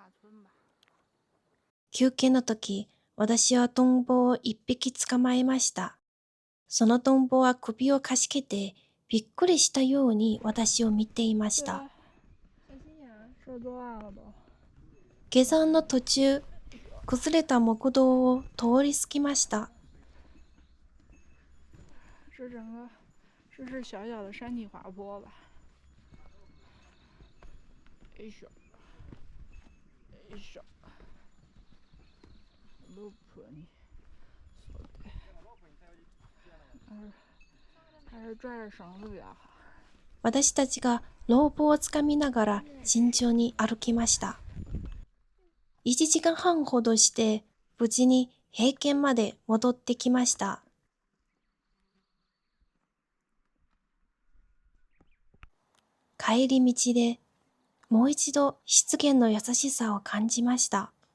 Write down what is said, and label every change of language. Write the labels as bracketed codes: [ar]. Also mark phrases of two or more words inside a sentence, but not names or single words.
[ja] 休憩の時、私はトンボを一匹捕まえました。そのトンボは首をかしげて、びっくりしたように私を見ていました。下山の途中、崩れた木道を通り過ぎました。 [zh] 这是小小的山体滑坡吧？ [ja] よいしょ。よいしょ。ロープにそうで， [zh] 还是拽着绳子比较好。 [ja] 私たちがロープをつかみながら慎重に歩きました。1時間半ほどして無事に平原まで戻ってきました。帰り道でもう一度湿原の優しさを感じました。